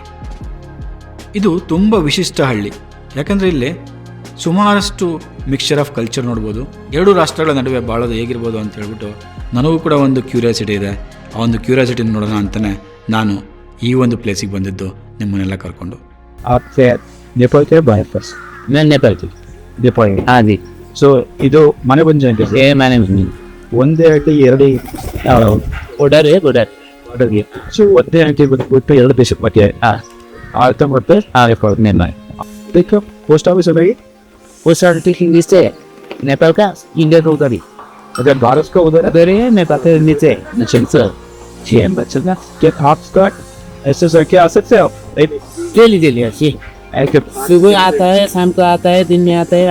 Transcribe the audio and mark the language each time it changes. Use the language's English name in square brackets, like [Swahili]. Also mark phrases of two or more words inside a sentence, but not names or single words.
[Kannada] ಇದು ತುಂಬ ವಿಶಿಷ್ಟ ಹಳ್ಳಿ. ಯಾಕಂದರೆ ಇಲ್ಲಿ ಸುಮಾರಷ್ಟು [English] mixture of culture [Kannada] ನೋಡ್ಬೋದು. ಎರಡು ರಾಷ್ಟ್ರಗಳ ನಡುವೆ ಬಾಳೋದು ಹೇಗಿರ್ಬೋದು ಅಂತ ಹೇಳ್ಬಿಟ್ಟು ನನಗೂ ಕೂಡ ಒಂದು ಕ್ಯೂರಿಯಾಸಿಟಿ ಇದೆ. ಆ ಒಂದು ಕ್ಯೂರಿಯಾಸಿಟಿನ ನೋಡೋಣ ಅಂತಲೇ ನಾನು ಈ ಒಂದು ಪ್ಲೇಸಿಗೆ ಬಂದಿದ್ದು, ನಿಮ್ಮನ್ನೆಲ್ಲ ಕರ್ಕೊಂಡು. [Hindi] नेपाल के बाहर फर्स्ट मैं नेपाल की। नेपाल. हाँ जी, [Kannada] ಸೊ ಇದು ಮನೆಬಂಜಾನ್ [Hindi] ये मैंने [Kannada] ಒಂದೇ ಹಳ್ಳಿ ಎರಡು [Hindi] ऑर्डर है ऑर्डर। [Kannada] ಬಾರ್ಡರ್ಗೆ. ಸೊ ಒಂದೇ ಹಳ್ಳಿ ಬಂದ್ಬಿಟ್ಟು ಎರಡು ದೇಶದ ಮಧ್ಯೆ [Hindi] हाँ [Kannada] ಆಳ್ತ ಮತ್ತೆ [Hindi] नेपाल नेपाल [Kannada] ಅದಕ್ಕೆ [English] post office [Kannada] ಅಲ್ಲಿ [Hindi] वो सर इंग्लिश से नेपाल का इंडिया का उधर ही अगर भारत का उधर उधर है, नेपाल के नीचे सर बच्चा क्या आपका ऐसे सर क्या आ सकते हो डेली डेली अच्छी सुबह आता है, शाम को आता है, दिन में आता है।